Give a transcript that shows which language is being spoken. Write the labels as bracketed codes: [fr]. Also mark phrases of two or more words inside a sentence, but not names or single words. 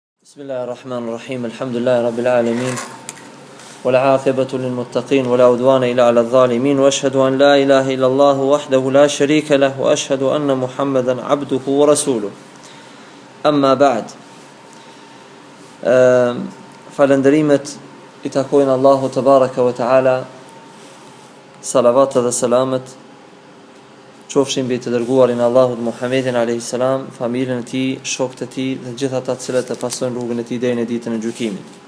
[ar] بسم الله الرحمن الرحيم الحمد لله رب العالمين والعاقبة للمتقين ولا عدوان إلا على الظالمين وأشهد أن لا إله إلا الله وحده لا شريك له وأشهد أن محمدا عبده ورسوله أما بعد [sq] falënderimet I takojnë Allahu [ar] تبارك وتعالى, [sq] salavat dhe selamet qofshin mbi të dërguarin Allahut Muhammedin [ar] عليه السلام, [sq] familjen e tij, shokët e tij dhe gjithë ata të cilët e pasojnë rrugën e tij deri në ditën e gjykimit.